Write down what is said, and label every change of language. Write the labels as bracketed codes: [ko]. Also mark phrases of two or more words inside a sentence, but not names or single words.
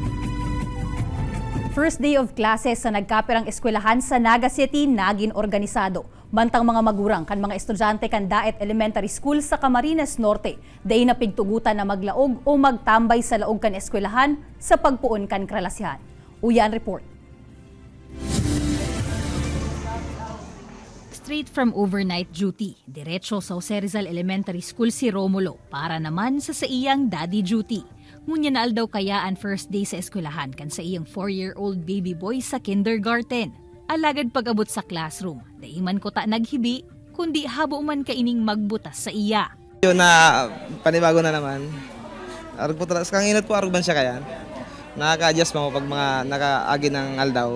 [en] First day of classes [bik] sa nagkapirang eskwelahan sa Naga City naging organisado. Bantang mga magurang kan mga estudyante kan Daet Elementary School sa Camarines Norte, day na pigtugutan na maglaog o magtambay sa laog kan eskwelahan sa pagpuon kan kralasihan. Uyan report. [en] Straight from overnight duty, [bik] diretso sa Jose Rizal Elementary School si Romulo para naman sa iyang [en] daddy duty. [bik] Ngunya na aldaw kaya ang [en] first day [bik] sa eskwelahan kan sa iyang [en] 4-year-old baby boy [bik] sa kindergarten. Alagad pag-abot sa classroom, daiman ko ta naghibi, kundi habo man kaining magbutas sa iya. Yun na panibago na naman. Arog po talaga, kang inot po arog man siya kaya. Nakaka-adjust mo pag mga nakaagi ng aldaw.